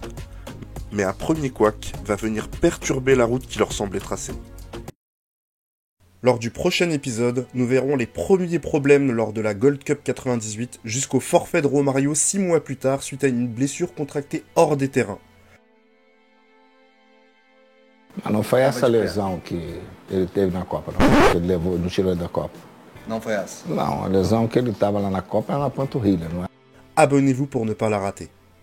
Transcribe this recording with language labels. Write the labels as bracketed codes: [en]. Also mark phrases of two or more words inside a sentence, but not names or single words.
[fr] Mais un premier couac va venir perturber la route qui leur semblait tracée. Lors du prochain épisode, nous verrons les premiers problèmes lors de la Gold Cup 98 jusqu'au forfait de Romario 6 mois plus tard suite à une blessure contractée hors des terrains. [pt] Mas não foi essa lesão que ele teve na Copa, não. Que ele levou, não tirou da Copa. Não foi essa? Não, a lesão que ele estava lá na Copa era na panturrilha, não é? [fr] Abonnez-vous pour ne pas la rater.